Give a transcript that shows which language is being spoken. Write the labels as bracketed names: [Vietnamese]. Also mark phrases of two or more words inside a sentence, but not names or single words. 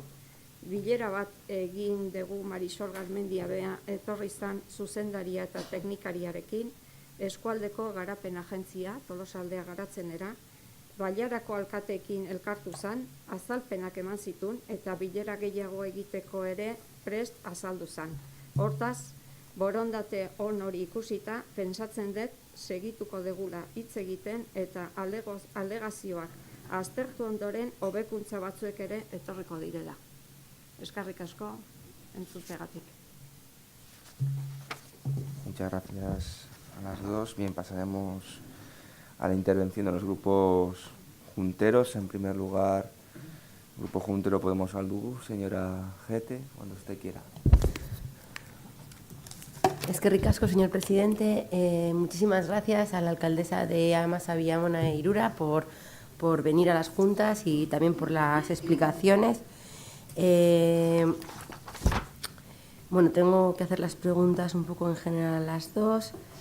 [Basque] Bilera bat egin dugu Marisol Garmendia bea etorri izan zuzendaria eta teknikariarekin, Eskualdeko Garapen Agentzia, Tolosaldea garatzenera, Bailarako alkateekin elkartu zan, azalpenak eman zitun eta bilera gehiago egiteko ere prest azaldu zan. Hortaz, borondate on hori ikusita, pentsatzen dut segituko degula hitz egiten eta alegazioak aztertu ondoren hobekuntza batzuek ere etorriko direla. Eskerrik asko, entzutegatik. [Spanish] Muchas gracias a las dos. Bien, pasaremos a la intervención de los grupos junteros. En primer lugar, Grupo Juntero Podemos Saldu, señora Gete, cuando usted quiera. [Basque] Eskerrik asko, [Spanish] señor presidente. Muchísimas gracias a la alcaldesa de Amasa Villamona e Irura por venir a las juntas y también por las explicaciones. Tengo que hacer las preguntas un poco en general a las dos.